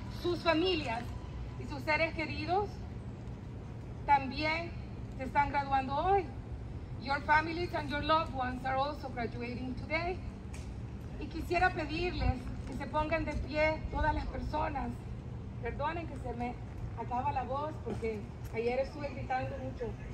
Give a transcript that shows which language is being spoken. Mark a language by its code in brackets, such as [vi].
[es] Sus familias y sus seres queridos también se están graduando hoy. [en] Your families and your loved ones are also graduating today. [es] Y quisiera pedirles que se pongan de pie todas las personas. Perdonen que se me acaba la voz porque ayer estuve gritando mucho.